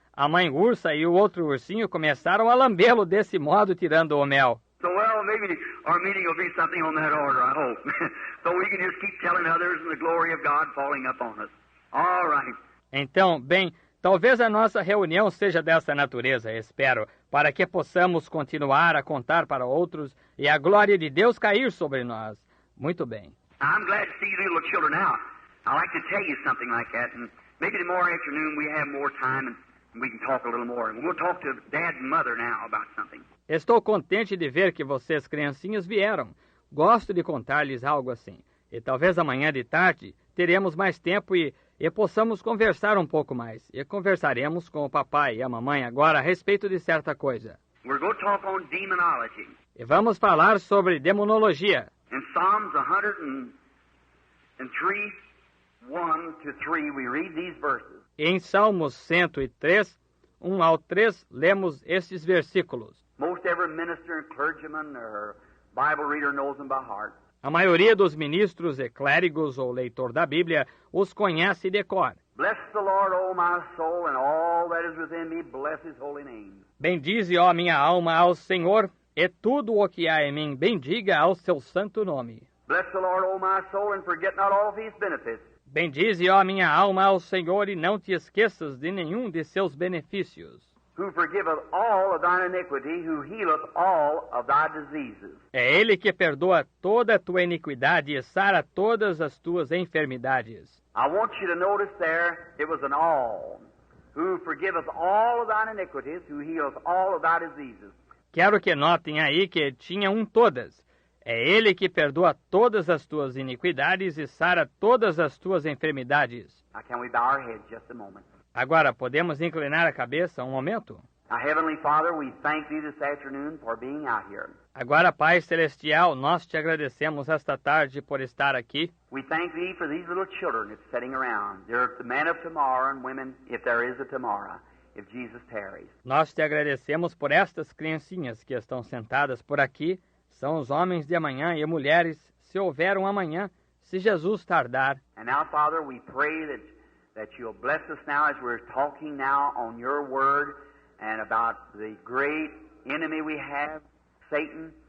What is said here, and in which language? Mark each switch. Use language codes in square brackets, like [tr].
[pt] A mãe ursa e o outro ursinho começaram a lambê-lo desse modo, tirando o mel. [en] So, well, maybe our meeting will be something on that order, I hope. So we can just keep telling others and the glory of God falling upon us. All right. [pt] Então, bem, talvez a nossa reunião seja dessa natureza, espero, para que possamos continuar a contar para outros e a glória de Deus cair sobre nós. Muito bem. [en] I'm glad to see you little children now. I'd like to tell you something like that, and maybe tomorrow afternoon we have more time and we can talk a little more. And we'll talk to Dad and Mother now about something. [pt] Estou contente de ver que vocês, criancinhas, vieram. Gosto de contar-lhes algo assim. E talvez amanhã de tarde teremos mais tempo e possamos conversar um pouco mais. E conversaremos com o papai e a mamãe agora a respeito de certa coisa. [en] We're going to talk on demonology. [pt] E vamos falar sobre demonologia. [en] In Psalms 103, 1 to 3, we read these verses. [pt] Em Salmos 103, 1 ao 3, lemos estes versículos. [en] Most every minister and clergyman or Bible reader knows them by heart. [pt] A maioria dos ministros e clérigos ou leitor da Bíblia os conhece de cor. [en] Bless the Lord, O my soul, and all that is within me, bless his holy name. [pt] Bendize, ó minha alma, ao Senhor, e tudo o que há em mim, bendiga ao seu santo nome. [en] Bless the Lord, O my soul, and forget not all of his benefits. [pt] Bendize, ó minha alma, ao Senhor, e não te esqueças de nenhum de seus benefícios. [en] Who forgiveth all of thine iniquity, who healeth all of thy diseases. [pt] É Ele que perdoa toda a tua iniquidade e sara todas as tuas enfermidades. [en] I want you to notice there, it was an all. Who forgiveth all of thine iniquities, who healeth all of thy diseases. [pt] Quero que notem aí que tinha um todas. É Ele que perdoa todas as tuas iniquidades e sara todas as tuas enfermidades. [en] Now can we bow our heads just a moment? [pt] Agora, podemos inclinar a cabeça um momento? [en] Now, Heavenly Father, we thank Thee this afternoon for being out here. [pt] Agora, Pai Celestial, nós te agradecemos esta tarde por estar aqui. [en] We thank Thee for these little children that's sitting around. They're the men of tomorrow and women, if there is a tomorrow, if Jesus tarries. [pt] Nós te agradecemos por estas criancinhas que estão sentadas por aqui. São os homens de amanhã e mulheres, se houver um amanhã, se Jesus tardar. [en] And now, Father, we pray that You'll bless us now as we're talking now on Your Word and about the great enemy we have, Satan.